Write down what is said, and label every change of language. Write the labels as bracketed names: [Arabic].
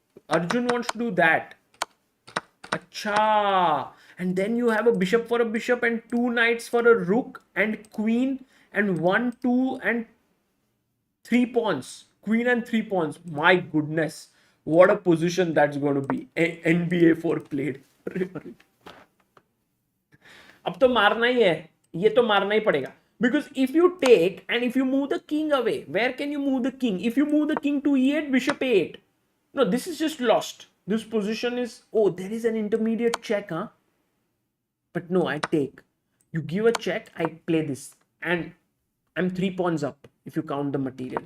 [English] Arjun wants to do that. Acha. And then you have a bishop for a bishop and two knights for a rook and queen and 1, 2 and 3 pawns. Queen and 3 pawns. My goodness. What a position that's going to be. NBA 4 played. [Hindi] अब तो मारना ही है, ये तो मारना ही पड़ेगा. [English] Because if you take and if you move the king away, where can you move the king? If you move the king to e8, bishop a8. No, this is just lost. This position is, oh, there is an intermediate check, huh? But no, I take. You give a check, I play this. And I'm 3 pawns up if you count the material.